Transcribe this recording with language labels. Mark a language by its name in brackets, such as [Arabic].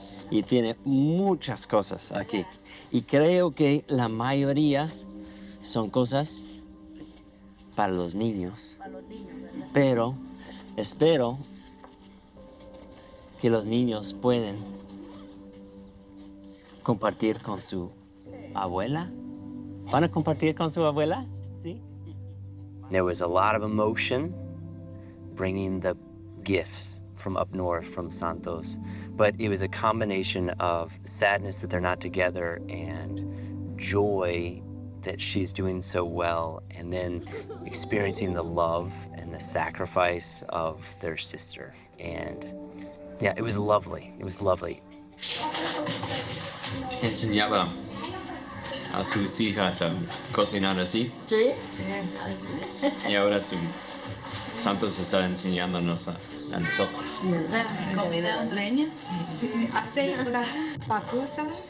[Spanish] Y tiene muchas cosas aquí. Y creo que la mayoría son cosas para los niños. Pero espero que los niños pueden compartir con su abuela. ¿Van a compartir con su abuela? Sí. [English] There was a lot of emotion bringing the gifts from up north, from Santos. But it was a combination of sadness that they're not together and joy that she's doing so well, and then experiencing the love and the sacrifice of their sister. And yeah, it was lovely. It was lovely. [Spanish] Enseñaba a sus hijas a cocinar así. Sí. Y ahora Santos está enseñándonos a nosotros. Comida hondureña. Sí, hace unas papusas.